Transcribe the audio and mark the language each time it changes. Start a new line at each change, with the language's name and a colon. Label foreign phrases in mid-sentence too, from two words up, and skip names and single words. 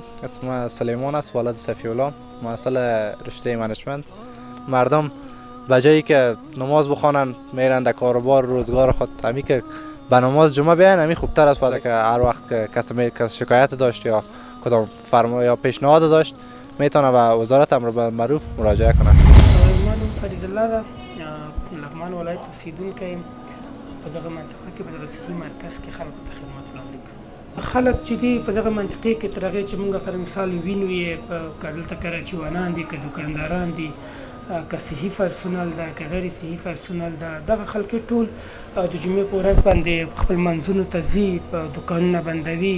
Persian: اسم سلیمان است، والد صفی الله، محصل رشته منیجمنت. مردم به جایی که نماز بخوانند میرند در کاروبار روزگار خود. همی که به نماز جمعه بیاین همی خوبتر است، بعد که هر وقت که کسی شکایت داشت یا کدام فرما یا پیشنهاد داشت میتونه به وزارت امر بالمعروف مراجعه کنه.
Pashto: ما نوم فرید الله ده، لغمان ولایت اوسیدونکی یم. په دغه منطقه کې په دغه صحي مرکز کې خلکو ته خدمت وړاندې کوو. خلک چې دي په دغه منطقې کې تر هغې چې موږ پر مثال وینو یې که دلته کراچیوانان دي، که دوکانداران دي، که صحي پرسونل ده، که غیر صحي پرسونل ده، دغه خلک ټول د جمعې په ورځ باندې خپل منځونو ته ځي، دوکانونه بندوي.